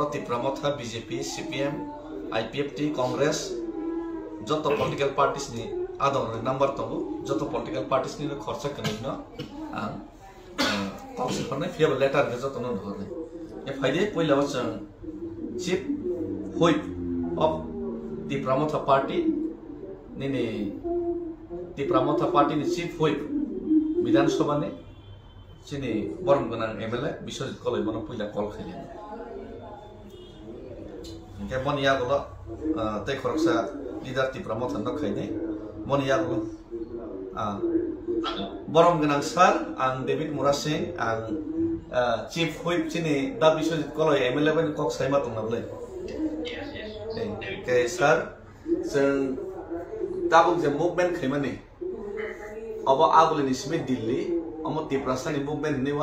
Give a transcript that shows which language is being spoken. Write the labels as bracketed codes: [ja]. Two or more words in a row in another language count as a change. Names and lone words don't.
[trp] तिप्रामथा बीजेपी सीपीएम आईपीएफटी कांग्रेस जत [en] political parties [trp] नि आदर नंबर तंगो जत [en] political parties [trp] नि खर्चा कनिनो आं ताउस फरनाय फियाबो लेटर गे जत न धरनाय ए फाइदे पहिलाव जों [en] chief whip of Tipramotha party [trp] नि तिप्रामथा पार्टी नि [en] chief whip [trp] विधानसभा ने चिनि बरम गनां एमएलए बिश्वजित कलै बन पहिला कल खैले के बन यागलो तै खरकसा लिडार तिप्रामथा न खैने बन यागलो बरम गनां सर आं डेभिड मुरा सिंह आं [en] chief whip [trp] चिनि दा बिश्वजित कलै एमएलए बन कक साइमा तंनाबले के सर जों दाबुं जे मुभमेन्ट खैमानि अब आगुलिनि सिमे दिल्ली अमो तिप्रासानि मुभमेन्ट नि